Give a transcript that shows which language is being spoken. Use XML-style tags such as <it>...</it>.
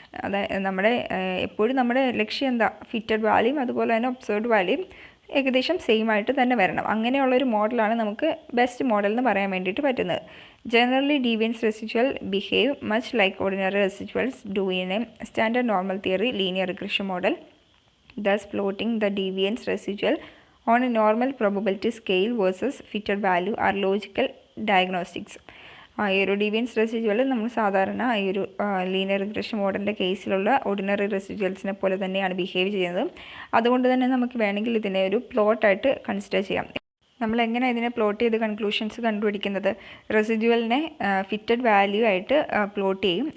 <ml>അതായത് എപ്പോഴും നമ്മുടെ ലക്ഷ്യം എന്താ, ഫിറ്റഡ് വാല്യൂയും അതുപോലെ തന്നെ ഒബ്സർവ്ഡ് വാല്യൂയും ഏകദേശം സെയിം ആയിട്ട് തന്നെ വരണം. അങ്ങനെയുള്ളൊരു മോഡലാണ് നമുക്ക് ബെസ്റ്റ് മോഡൽ എന്ന് പറയാൻ വേണ്ടിയിട്ട് പറ്റുന്നത്.</ml> <en>Generally, deviance residual behave much like ordinary residuals do in a standard normal theory linear regression model. Thus, plotting the deviance residual on a normal probability scale versus fitted value are logical diagnostics.</en> <ml>ഈ ഒരു deviance residual നമ്മൾ സാധാരണ ഈ ഒരു linear regression മോഡലിൻ്റെ കേസിലുള്ള ordinary റെസിജ്വൽസിനെ പോലെ തന്നെയാണ് behave ചെയ്യുന്നത്. അതുകൊണ്ട് തന്നെ നമുക്ക് വേണമെങ്കിൽ ഇതിനെ ഒരു പ്ലോട്ടായിട്ട് കൺസിഡർ ചെയ്യാം. നമ്മൾ എങ്ങനെ ഇതിനെ പ്ലോട്ട് ചെയ്ത് കൺക്ലൂഷൻസ് കണ്ടുപിടിക്കുന്നത്, റെസിജ്വലിനെ ഫിറ്റഡ് വാല്യൂ ആയിട്ട് പ്ലോട്ട് ചെയ്യും.</ml>